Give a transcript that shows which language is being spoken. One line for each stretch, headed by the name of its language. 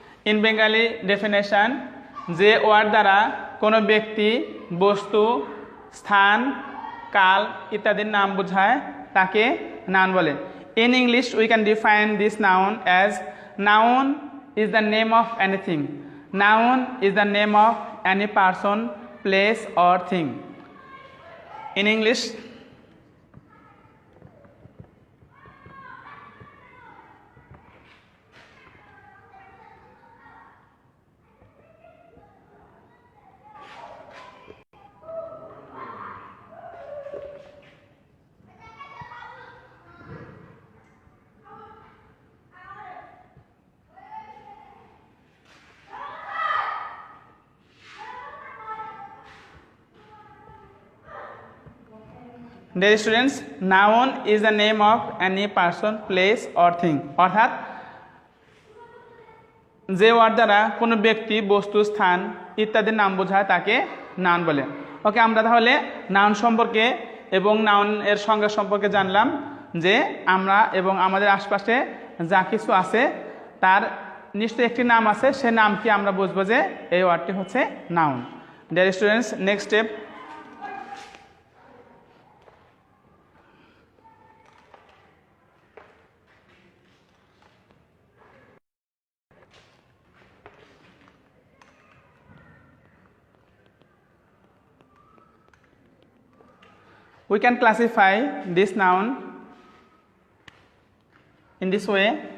English: In Bengali definition,
Bangla: যে word দ্বারা কোনো ব্যক্তি, বস্তু, স্থান, কাল ইত্যাদির নাম বোঝায় তাকে নাউন বলে।
English: In English, we can define this noun as noun is the name of anything. Noun is the name of any person, place or thing. In English, dear students, noun is the name of any person, place or thing.
Bangla: অর্থাৎ যে word দ্বারা কোনো ব্যক্তি, বস্তু, স্থান ইত্যাদির নাম বোঝায় তাকে নাউন বলে। ওকে, আমরা তাহলে নাউন সম্পর্কে এবং নাউনের সংজ্ঞা সম্পর্কে জানলাম যে আমরা এবং আমাদের আশপাশে যা কিছু আছে তার নিশ্চয়ই একটি নাম আছে, সে নামকে আমরা বুঝবো যে এই ওয়ার্ডটি হচ্ছে noun.
English: Dear students, next step, we can classify this noun in this way.